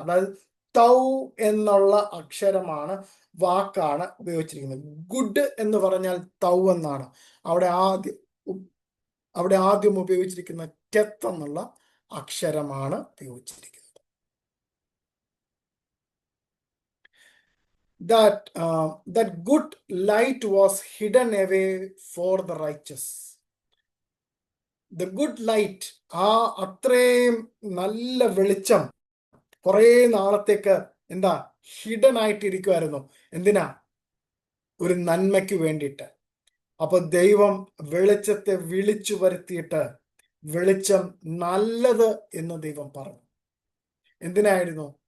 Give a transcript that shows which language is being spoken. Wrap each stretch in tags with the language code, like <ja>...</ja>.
<ml>അതായത് തൗ എന്നുള്ള അക്ഷരമാണ്, വാക്കാണ് ഉപയോഗിച്ചിരിക്കുന്നത്. ഗുഡ് എന്ന് പറഞ്ഞാൽ തൗ എന്നാണ്. അവിടെ ആദ്യം ഉപയോഗിച്ചിരിക്കുന്ന ടെത്ത് എന്നുള്ള അക്ഷരമാണ് ഉപയോഗിച്ചിരിക്കുന്നത്.</ml> <en>That good light was hidden away for the righteous. The good light,</en> <ml>ആ അത്രയും നല്ല വെളിച്ചം കുറേ നാളത്തേക്ക് എന്താ ഹിഡൻ ആയിട്ടിരിക്കുമായിരുന്നു. എന്തിനാ? ഒരു നന്മയ്ക്ക് വേണ്ടിയിട്ട്. അപ്പൊ ദൈവം വെളിച്ചത്തെ വിളിച്ചു വരുത്തിയിട്ട് വെളിച്ചം നല്ലത് എന്ന് ദൈവം പറഞ്ഞു. എന്തിനായിരുന്നു?</ml>